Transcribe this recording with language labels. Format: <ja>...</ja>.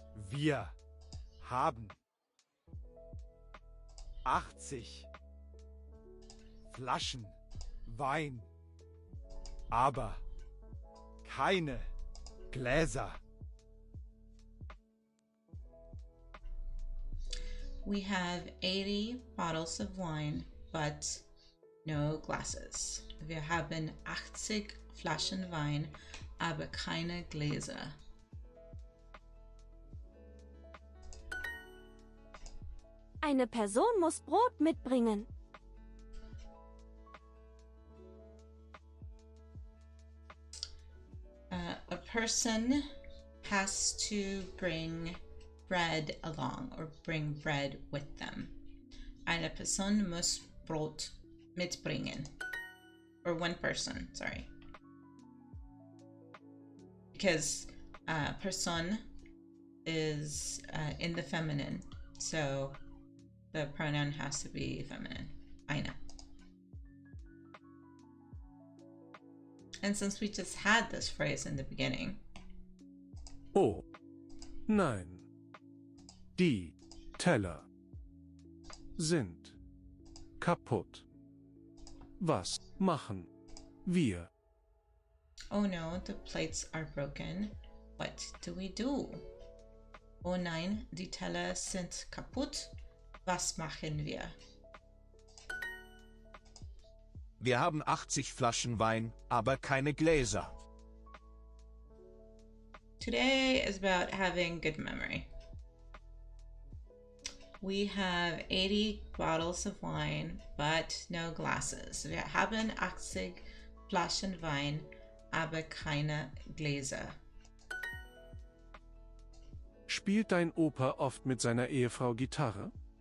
<de>Wir haben 80 Flaschen Wein, aber keine Gläser.</de> <en>We have 80 bottles of wine, but no glasses.</en> <de>Wir haben 80 Flaschen Wein, aber keine Gläser. Eine Person muss Brot mitbringen.</de> <en>A person has to bring bread along, or bring bread with them.</en> <de>Eine Person muss Brot mitbringen.</de> <en>Or one person, sorry. Because person is in the feminine, so the pronoun has to be feminine. Eine. And since we just had this phrase in the beginning.</en> <de>Oh. Nein. Die Teller sind kaputt. Was machen wir?</de> <en>Oh no, the plates are broken. What do we do?</en> <de>Oh nein, die Teller sind kaputt. Was machen wir? Wir haben 80 Flaschen Wein, aber keine Gläser.</de> <en>Today is about having good memory. We have 80 bottles of wine, but no glasses.</en> <de>Wir haben 80 Flaschen Wein, aber keine Gläser. Spielt dein Opa oft mit seiner Ehefrau Gitarre?</de>